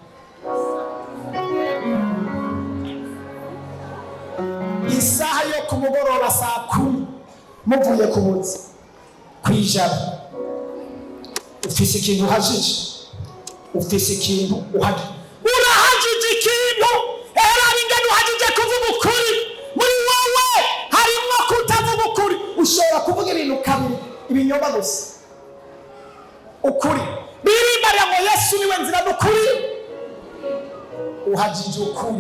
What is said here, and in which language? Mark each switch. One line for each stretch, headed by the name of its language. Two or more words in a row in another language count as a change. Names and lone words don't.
Rundi: Isaha yo kumugoroba saa 10 muvuye kubuza kwijana. Ufise ikintu uhajije, ufise ikintu uhajije. Urahajije ikintu ingano uhajije kuvuga ukuri. Muri wowe harimo kutavuga ukuri. Ushobora kuvuga ibintu kabiri, ibinyoma gusa. Ukuri birimbara ngo Yesu niwe nzira n'ukuri. Uhajije ukuri.